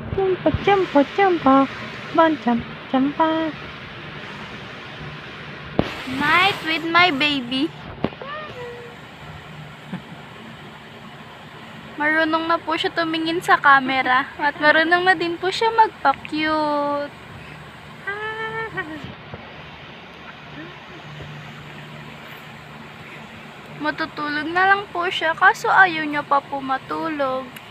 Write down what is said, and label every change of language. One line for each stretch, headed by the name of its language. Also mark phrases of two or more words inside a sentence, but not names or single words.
English: Champa, champa, champa. Ban, champa, champa. Night with my baby.
Filipino: Marunong na po siya tumingin sa camera. At marunong na din po siya magpa-cute. Matutulog na lang po siya kaso ayaw niya pa po matulog.